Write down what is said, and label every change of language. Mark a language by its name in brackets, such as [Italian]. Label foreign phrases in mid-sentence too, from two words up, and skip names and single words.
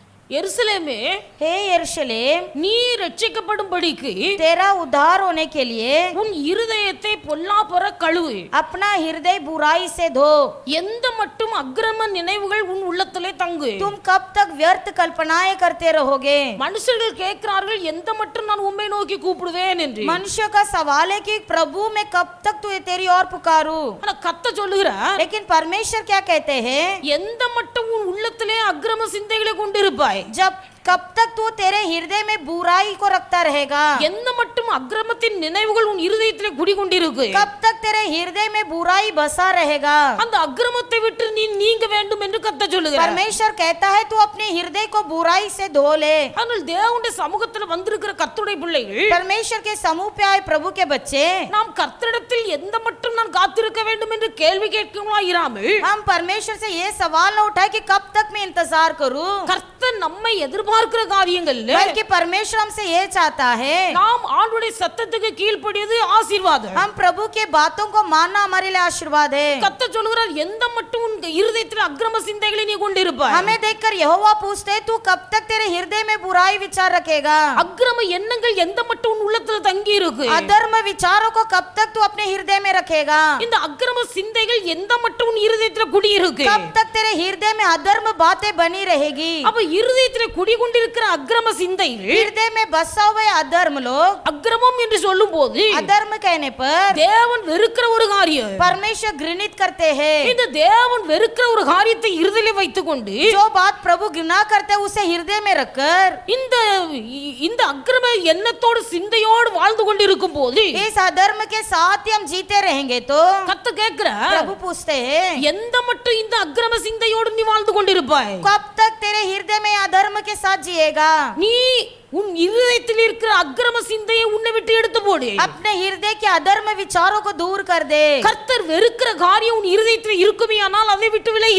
[Tamil] எருசலேமே, [Hindi] हे यरूशलेम, [Tamil] நீ ரட்சிக்கப்படும்படிக்கு [Hindi] तेरा उद्धार होने के लिए [Tamil] உன் இருதயத்தை பொல்லாப்புற கழுவு. [Hindi] अपना हृदय बुराई से धो. [Tamil] எந்த மட்டும் அக்கிரம நினைவுகள் உன் உள்ளத்திலே தங்கு. [Hindi] तुम कब तक व्यर्थ कल्पनाएं करते रहोगे? [Tamil] மனுஷர்கள் கேட்கிறார்கள், எந்த மட்டும் நான் உம்மை நோக்கி கூப்பிடுவேன் என்று. [Hindi] मनुष्य का सवाल है कि प्रभु मैं कब तक तू तेरी और पुकारूं? [Tamil] ஆனா கர்த்தர் சொல்லுகிறார், [Hindi] लेकिन परमेश्वर क्या कहते हैं? [Tamil] எந்த மட்டும் உன் உள்ளத்திலே அக்கிரம சிந்தைகளை கொண்டிருப்பாய், [Hindi] जब कब तक तू तेरे हृदय में बुराई को रखता रहेगा? [Tamil] எந்த மட்டும் அக்கிரமத்தின் நினைவுகள் உன் இருதயத்திலே குடிகொண்டிருக்கு, [Hindi] कब तक तेरे हृदय में बुराई बसा रहेगा? [Tamil] அந்த அக்கிரமத்தை விட்டு நீ நீங்க வேண்டும் என்று கர்த்தர் சொல்லுகிறார். [Hindi] परमेश्वर कहता है तू अपने हृदय को बुराई से धो ले. [Tamil] ஆனால் தேவனுடைய சமூகத்துல வந்திருக்கிற கர்த்தருடைய பிள்ளைகள், [Hindi] परमेश्वर के समूह पे आए प्रभु के बच्चे, [Tamil] நாம் கர்த்தரிடத்தில் எந்த மட்டும் நான் காத்திருக்க வேண்டும் என்று கேள்வி கேட்கிறோமா இராமல், [Hindi] हम परमेश्वर से ये सवाल न उठाए कि कब तक मैं इंतजार करूं. [Tamil] கர்த்தர் நம்மை எதிர்பார்க்கிற காரியங்கள், [Hindi] बल्कि परमेश्वर हमसे ये चाहता है [Tamil] நாம் ஆண்டவருடைய சத்தத்துக்கு கீழ்ப்படியது ஆசீர்வாதம். [Hindi] हम प्रभु के बातों को मानना हमारे लिए आशीर्वाद है. [Tamil] கர்த்தர் சொல்கிறார், எந்த மட்டும் உன் இருதயத்தில் அக்கிரம சிந்தைகளை நீ கொண்டிருப்பாய், [Hindi] हमें देखकर यहोवा पूछते तू कब तक तेरे हृदय में बुराई विचार रखेगा? [Tamil] அக்கிரம எண்ணங்கள் எந்த மட்டும் உன் உள்ளத்தில் தங்கி இருக்கு, [Hindi] अधर्म विचारों को कब तक तू अपने हृदय में रखेगा? [Tamil] இந்த அக்கிரம சிந்தைகள் எந்த மட்டும் உன் இருதயத்தில் குடியிருக்கு, [Hindi] कब तक तेरे हृदय में अधर्म बातें बनी रहेगी? [Tamil] அப்ப இருதயத்தில் குடிகொண்டிருக்கிற அக்கிரம சிந்தைகள், [Hindi] हृदय में बसा हुए अधर्म लोग, [Tamil] அக்கிரமம் என்று சொல்லும் போது [Hindi] अधर्म कहने पर [Tamil] தேவன் வெறுக்கிற ஒரு காரியம். [Hindi] परमेश्वर घृणित करते हैं. [Tamil] இந்த தேவன் வெறுக்கிற ஒரு காரியத்தை இருதயத்தில் வைத்துக்கொண்டு [Hindi] जो बात प्रभु घृणा करते हैं उसे हृदय में रखकर [Tamil] இந்த இந்த அக்கிரம எண்ணத்தோடு சிந்தையோடு வாழ்ந்து கொண்டிருக்கும் போது [Hindi] इस अधर्म के साथ ही हम जीते रहेंगे तो [Tamil] கர்த்தர் கேட்கிறார், [Hindi] प्रभु पूछते हैं [Tamil] எந்த மட்டும் இந்த அக்கிரம சிந்தையோடு நீ வாழ்ந்து கொண்டிருப்பாய், [Hindi] कब तक तेरे हृदय में अधर्म के साथ जिएगा? [Tamil] நீ உன் இருதயத்தில் இருக்கிற அக்கிரம சிந்தையை உன்னை விட்டு எடுத்து போடு. [Hindi] अपने हृदय के अधर्म विचारों को दूर कर दे. [Tamil] கர்த்தர் வெறுக்கிற காரியம் உன் இருதயத்தில் இருக்குமே, ஆனால் அதை விட்டு விலகு.